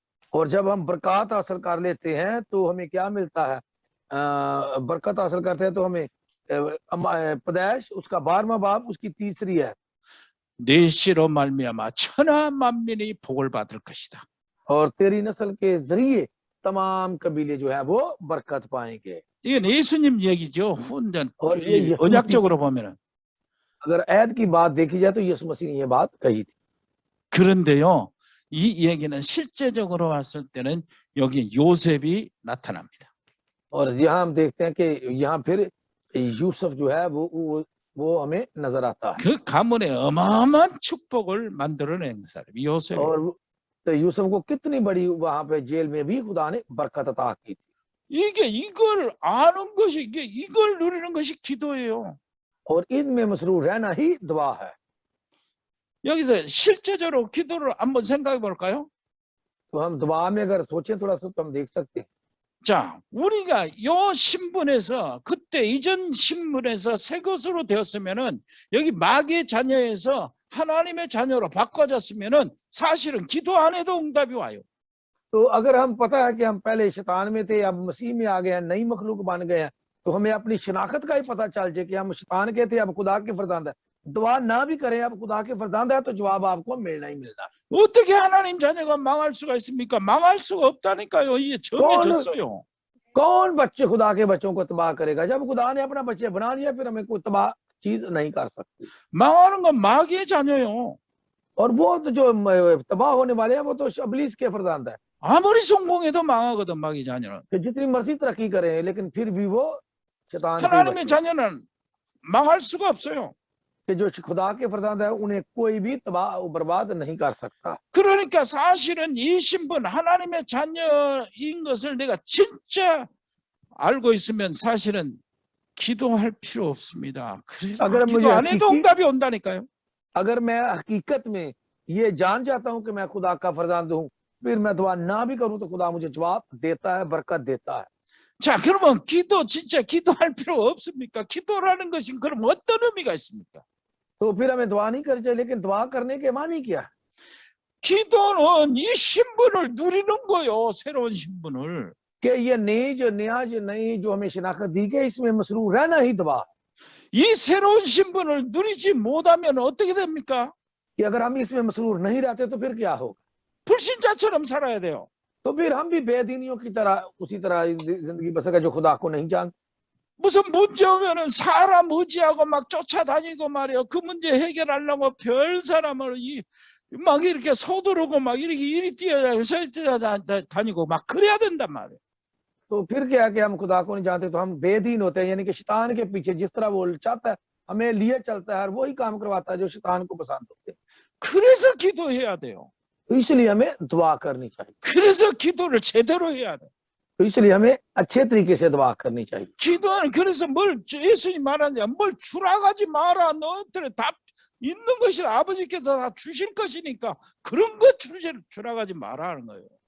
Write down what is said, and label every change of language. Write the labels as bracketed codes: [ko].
[hi] और जब हम बरकत हासिल कर लेते हैं तो हमें क्या मिलता है? बरकत हासिल करते हैं तो हमें पैदाइश उसका 12वां बाब उसकी तीसरी है। [ko] 네 씨로 말미암아 천하 만민이 복을 받을 것이다. [hi] और तेरी नस्ल के जरिए तमाम कबीले जो है वो बरकत पाएंगे। [ko] 이건 예수님 얘기죠. 혼전 [hi] और ये [ko] 언약적으로 보면은. [hi] अगर ऐद की बात देखी जाए तो यीशु मसीह ने ये बात कही थी। [ko] 그런데요, 이 얘기는 실제적으로 봤을 때는 여기 요셉이 나타납니다. [hi] और यहाँ हम देखते हैं कि यहाँ फिर यूसुफ जो है वो हमें नजर आता है। [ko] 그 가문에 어마어마한 축복을 만들어낸 사람이 요셉. [hi] और तो यूसुफ को कितनी बड़ी वहां पे जेल में भी खुदा ने बरकत अता की थी। [ko] 이걸 아는 것이 이걸 누리는 것이 기도예요. [hi] और इनमें मसरूफ रहना ही दुआ है। [ko] 여기서 실제적으로 기도를 한번 생각해 볼까요? [hi] तो हम दुआ में अगर सोचें थोड़ा सा तो हम देख सकते हैं। [ko] 자, 우리가 요 신분에서 그때 이전 신분에서 새 것으로 되었으면은 여기 마귀의 자녀에서 하나님의 자녀로 바꿔졌으면은 사실은 기도 안 해도 응답이 와요. [hi] तो अगर हम पता है कि हम पहले शैतान में थे अब मसीह में आ गए हैं, नई मखलूक बन गए हैं, तो हमें अपनी शनाख्त का ही पता चल जाए कि हम शैतान के थे अब खुदा के फरजांद है। दुआ ना भी करें अब खुदा के फरजांद है तो जवाब आपको मिलना ही मिलना। [ko] 어떻게 하나님 자녀가 망할 수가 있습니까? 망할 수가 없다니까요. 이게 정해졌어요. [hi] कौन बच्चे खुदा के बच्चों को तबाह करेगा? जब खुदा ने अपना बच्चे बना लिया फिर हमें कोई तबाह चीज नहीं कर सकती। [ko] 망하는 건 마귀의 자녀요. [hi] और वो तो जो तबाह होने वाले हैं वो तो इब्लीस के फरजांद है। [ko] 아무리 성공해도 망하거든 마귀 자녀는. [hi] कि जितनी मर्जी तरक्की करें लेकिन फिर भी वो शैतान के [ko] 하나님의 [hi] बच्चे। [ko] 자녀는 망할 수가 없어요. [hi] कि जो खुदा के फरजांद है उन्हें कोई भी तबाह बर्बाद नहीं कर सकता। [ko] 그러니까 사실은 이 신분 하나님의 자녀인 것을 내가 진짜 알고 있으면 사실은 기도할 필요 없습니다. 그래서 [hi] अगर [ko] 기도 [hi] मुझे [ko] 안 해도 응답이 온다니까요. [hi] अगर मैं हकीकत में ये जान जाता हूं कि मैं खुदा का फरजांद हूं फिर मैं दुआ ना भी करूं तो खुदा मुझे जवाब देता है, बरकत देता है। [ko] 자, 그러면 기도 진짜 기도할 필요 없습니까? 기도라는 것이 그럼 어떤 의미가 있습니까? [hi] तो फिर हमें दुआ नहीं करनी चाहिए, लेकिन दुआ करने के मानी क्या? [ko] 기도는 이 신분을 누리는 거요. 새로운 신분을. [hi] कि ये नई जो हमें शिनाख्त दी गई इसमें मसरूफ रहना ही दुआ। [ko] 이 새로운 신분을 누리지 못하면 어떻게 됩니까? [hi] कि अगर हम इसमें मसरूफ नहीं रहते तो फिर क्या होगा? [ko] 불신자처럼 살아야 돼요. तो फिर हम भी बेदीनियों की तरह उसी तरह जिंदगी बसर कर जो खुदा को नहीं जानते। 무슨 문제 오면은 사람 의지하고 막 쫓아다니고 말이에요. 그 문제 해결하려고 별 사람을 막 이렇게 서두르고 막 이렇게 이리 뛰어다니고 막 그래야 된단 말이에요. [hi] तो फिर क्या है कि हम खुदा को नहीं जानते तो हम बेदीन होते हैं, यानी कि शैतान के पीछे जिस तरह वो चाहता है हमें लिए चलता है और वही काम करवाता है जो शैतान को पसंद होते हैं। [ko] 그래서 기도해야 돼요. [hi] तो इसलिए हमें दुआ करनी चाहिए, [ko] 그래서 기도를 제대로 해야 돼. [hi] तो इसलिए हमें अच्छे तरीके से दुआ करनी चाहिए। [ko] 기도는 그래서 뭘 예수님 말하냐, 뭘 추락하지 마라. 너한테는 다 있는 것이 아버지께서 다 주실 것이니까 그런 거 추락하지 마라는 거예요.